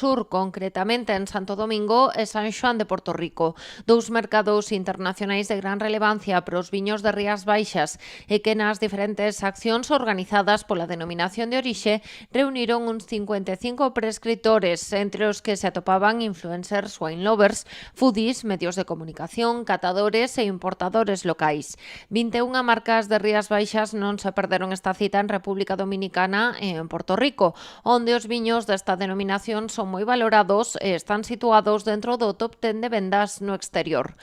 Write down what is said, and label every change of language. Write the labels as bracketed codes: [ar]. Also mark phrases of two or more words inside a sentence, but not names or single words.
[gl] Sur, concretamente en Santo Domingo e San Xoán de Porto Rico, dous mercados internacionais de gran relevancia para os viños de Rías Baixas e que nas diferentes accións organizadas pola denominación de orixe reuniron uns 55 prescriptores, entre os que se atopaban influencers, [en] wine lovers, foodies, [gl] medios de comunicación, catadores e importadores locais. 21 marcas de Rías Baixas non se perderon esta cita en República Dominicana e en Porto Rico, onde os viños desta denominación son moi valorados e están situados dentro do top 10 de vendas no exterior.